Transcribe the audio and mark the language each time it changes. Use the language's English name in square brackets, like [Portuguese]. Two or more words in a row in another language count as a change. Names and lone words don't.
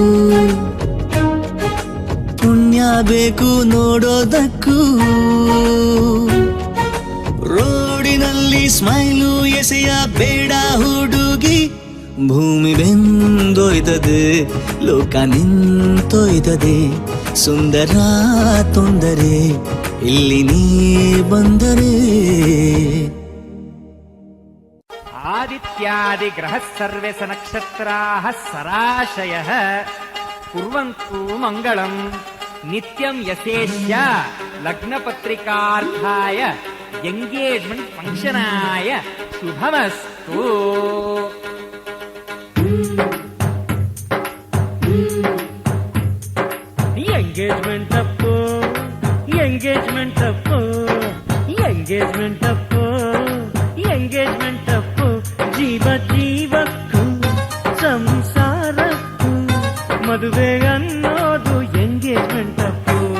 [Kannada] ಪುಣ್ಯ ಬೇಕು ನೋಡೋದಕ್ಕೂ ರೋಡಿನಲ್ಲಿ ಸ್ಮೈಲು ಎಸೆಯ ಬೇಡ ಹುಡುಗಿ ಭೂಮಿ ಬೆಂದೊಯ್ತದೆ ಲೋಕ ನಿಂತೊಯ್ತದೆ ಸುಂದರ ತೊಂದರೆ ಇಲ್ಲಿ ನೀ ಬಂದರೆ [Sanskrit] आदित्यादिग्रहः सर्वे सनक्षत्राः सराशयः कुर्वन्तु मङ्गलम् नित्यं यशेष्य लग्नपत्रिकार्थाय [English] engagement functionaya [Sanskrit] शुभमस्तु [Kannada] ಎಂಗೇಜ್ಮೆಂಟ್ ಅಪ್ಪು ಎಂಗೇಜ್ಮೆಂಟ್ ಅಪ್ಪು ಎಂಗೇಜ್ಮೆಂಟ್ ಅಪ್ಪು ಎಂಗೇಜ್ಮೆಂಟ್ ಅಪ್ಪು ಜೀವ ಜೀವಕ್ಕೂ ಸಂಸಾರಕ್ಕೂ ಮದುವೆ ಅನ್ನೋದು ಎಂಗೇಜ್ಮೆಂಟ್ ಅಪ್ಪು